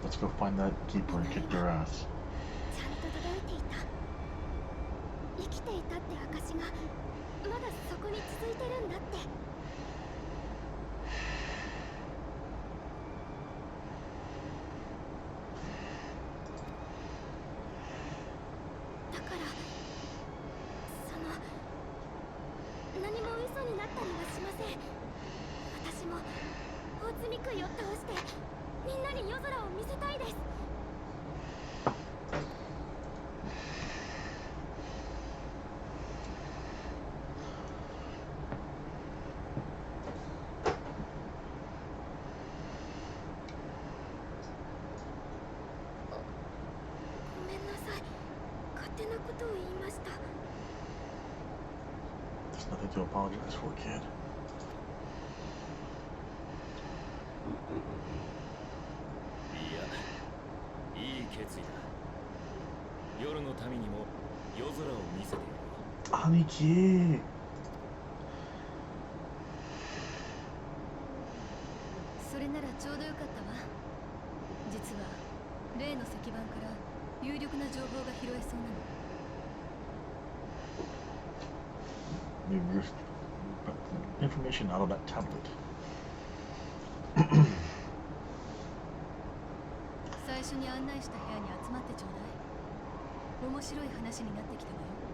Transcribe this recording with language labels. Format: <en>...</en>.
<en>Let's go find that keeper and kick their ass.</en> <ja>ちゃんと届いていた。生きていたって証がまだそこに続いてるんだって。だから何も嘘になったりはしません。私も大積杭を倒してみんなに夜空を見せたいです。ごめんなさい。勝手なことを言いました。</ja> <en>There's nothing to apologize for, kid.</en> <ja>いや、いい決意だ。夜の民にも夜空を見せてやろう。兄貴。それならちょうどよかったわ。実は例の石板から有力な情報が拾えそうなの。</ja> <en>Maybe there's information out of that tablet.</en> <ja>最初に案内した部屋に集まってちょうだい。面白い話になってきたわよ。</ja>